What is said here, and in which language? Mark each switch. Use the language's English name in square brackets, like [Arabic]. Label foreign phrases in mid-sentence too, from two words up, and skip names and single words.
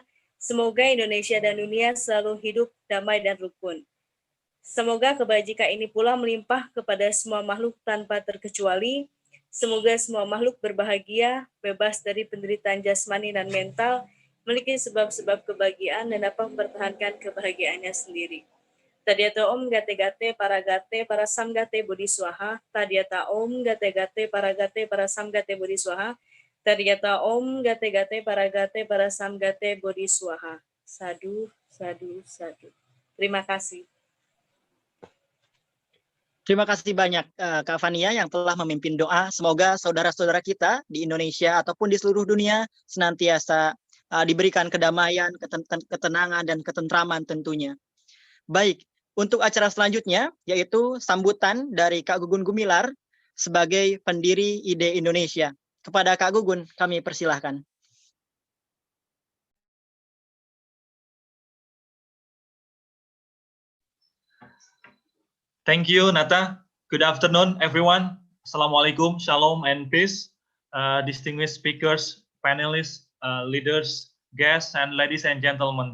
[Indonesian] Semoga Indonesia dan dunia selalu hidup damai dan rukun. Semoga kebajikan ini pula melimpah kepada semua makhluk tanpa terkecuali. Semoga semua makhluk berbahagia, bebas dari penderitaan jasmani dan mental, memiliki sebab-sebab kebahagiaan dan dapat mempertahankan kebahagiaannya sendiri. [Sanskrit] तद्यथा ओम् गते-गते पर सम्गते बोधि स्वाहा. तद्यथा ओम् गते-गते पर सम्गते बोधि स्वाहा. तद्यथा ओम् गते-गते पर सम्गते बोधि स्वाहा. [Pali] Sadu, sadu, sadu. [Indonesian] Terima kasih. Terima kasih banyak Kak Fania yang telah memimpin doa. Semoga saudara-saudara kita di Indonesia ataupun di seluruh dunia senantiasa diberikan kedamaian, ketenangan, dan ketentraman tentunya. Baik, untuk acara selanjutnya yaitu sambutan dari Kak Gugun Gumilar sebagai pendiri IDE Indonesia. Kepada Kak Gugun kami persilahkan. [English] Thank you, Nata. Good afternoon, everyone. Assalamualaikum, shalom, and peace. Distinguished speakers, panelists, leaders, guests, and ladies and gentlemen.